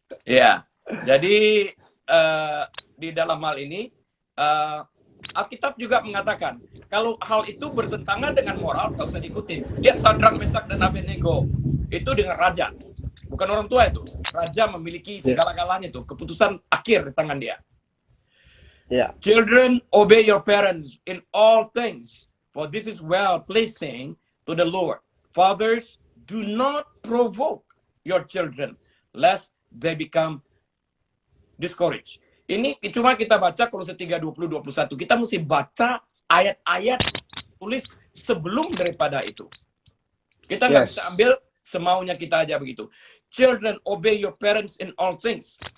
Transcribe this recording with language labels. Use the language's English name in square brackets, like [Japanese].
[Indonesian] Iya, jadi di dalam hal ini Alkitab juga mengatakan kalau hal itu bertentangan dengan moral, tak usah diikutin. Lihat Sadrak, Mesak, dan Abednego itu dengan raja, bukan orang tua itu. Raja memiliki segala-galanya itu, keputusan akhir di tangan dia. Yeah. [English] Children, obey your parents in all things, for this is well pleasing to the Lord. Fathers, do not provoke your children, lest they become discouraged. [Indonesian] Ini cuma kita baca Kolose 3, 20, 21. Kita mesti baca ayat-ayat tulis sebelum daripada itu. Kita nggak bisa ambil semaunya kita aja begitu. [English] Children, obey your parents in all things.